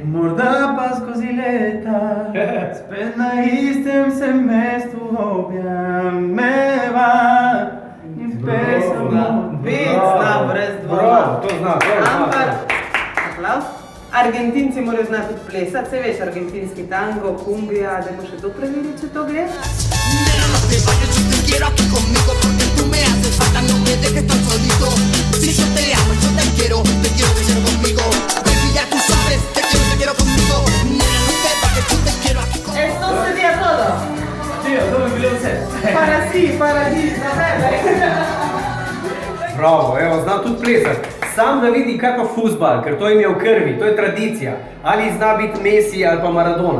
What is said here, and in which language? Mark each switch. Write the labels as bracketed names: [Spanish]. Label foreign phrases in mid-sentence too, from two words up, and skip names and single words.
[Slovenian] Morda pa skozi leta, spet na istem se mestu objameva in pesem Pet zna brez dvoma. Bravo, to zna. Ampak, aplauz. Argentinci morajo znati tudi plesati, se veš, argentinski tango, cumbia, da boš še to preveriti, če to gre? [Spanish] Nena, no te vayas, yo te quiero aquí conmigo porque tú me haces falta, no me dejes tan solito. Si yo te amo, yo te quiero tener conmigo. Baby, ya tú sabes, te quiero conmigo. Nena, no te vayas, yo te quiero aquí conmigo. Esto sería todo. Tío, [Slovenian] to bi bilo vse. [Spanish] Para ti, naprej. [Slovenian] Bravo, evo, zna tudi plesati. Sam da vidi, kaj pa fuzbal, ker to jim je v krvi, to je tradicija. Ali zna biti Messi ali pa Maradona.